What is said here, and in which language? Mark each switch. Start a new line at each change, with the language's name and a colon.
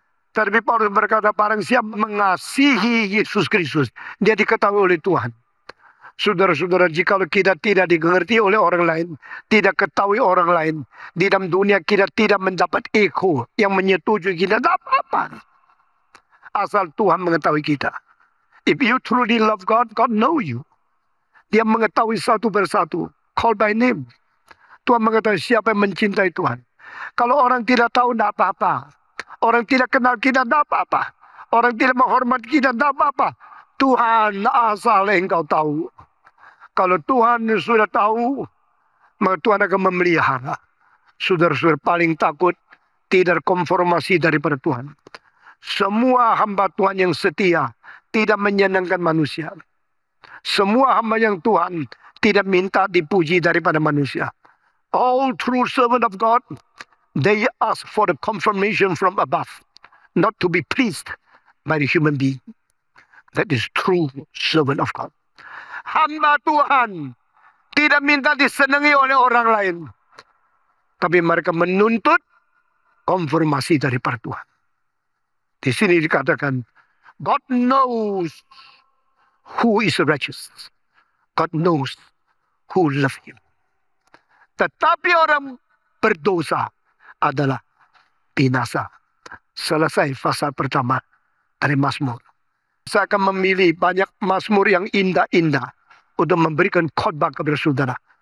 Indonesian: Tapi Paulus berkata, barang siapa mengasihi Yesus Kristus, dia diketahui oleh Tuhan. Saudara-saudara, jikalau kita tidak dimengerti oleh orang lain, tidak ketahui orang lain, di dalam dunia kita tidak mendapat eko yang menyetujui kita, tidak apa-apa. Asal Tuhan mengetahui kita.
English: If you truly love God, God know you.
Indonesian: Dia mengetahui satu persatu.
English: Call by name.
Indonesian: Tuhan mengetahui siapa yang mencintai Tuhan. Kalau orang tidak tahu, tidak apa-apa. Orang tidak kenal kita, tidak apa-apa. Orang tidak menghormati kita, tidak apa-apa. Tuhan asal engkau tahu. Kalau Tuhan sudah tahu, maka Tuhan akan memelihara. Saudara-saudara, paling takut tidak konformasi daripada Tuhan. Semua hamba Tuhan yang setia tidak menyenangkan manusia. Semua hamba yang Tuhan tidak minta dipuji daripada manusia.
English: All true servant of God, they ask for the confirmation from above, not to be pleased by the human being. That is true servant of God.
Indonesian: Hamba Tuhan tidak minta disenangi oleh orang lain, tapi mereka menuntut konfirmasi daripada Tuhan. Di sini dikatakan,
English: God knows who is righteous. God knows who love him.
Indonesian: Tetapi orang berdosa adalah binasa. Selesai pasal pertama dari Mazmur. Saya akan memilih banyak Mazmur yang indah-indah untuk memberikan khotbah kepada saudara.